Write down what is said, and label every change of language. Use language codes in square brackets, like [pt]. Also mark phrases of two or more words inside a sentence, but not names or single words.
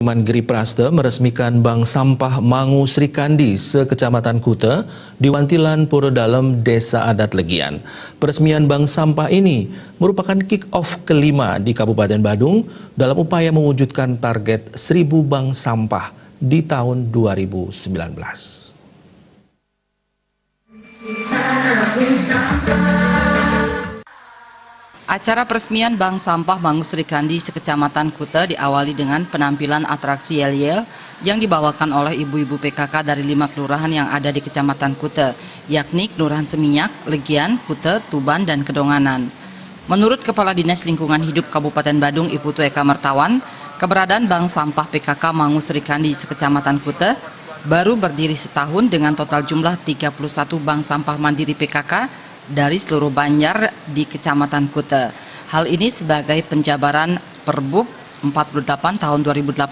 [id] Mangiri Praste meresmikan Bank Sampah Mangu Srikandi sekecamatan Kuta di Wantilan Pura Dalem, Desa Adat Legian. Peresmian Bank Sampah ini merupakan kick-off kelima di Kabupaten Badung dalam upaya mewujudkan target 1000 bank sampah di tahun 2019. Acara peresmian Bank Sampah Mangu Srikandi sekecamatan Kuta diawali dengan penampilan atraksi yel-yel yang dibawakan oleh ibu-ibu PKK dari 5 kelurahan yang ada di Kecamatan Kuta, yakni Kelurahan Seminyak, Legian, Kuta, Tuban, dan Kedonganan. Menurut Kepala Dinas Lingkungan Hidup Kabupaten Badung, Iputu Eka Mertawan, keberadaan Bank Sampah PKK Mangu Srikandi sekecamatan Kuta baru berdiri setahun dengan total jumlah 31 bank sampah mandiri PKK dari seluruh Banjar di Kecamatan Kuta. Hal ini sebagai penjabaran Perbub 48 tahun 2018.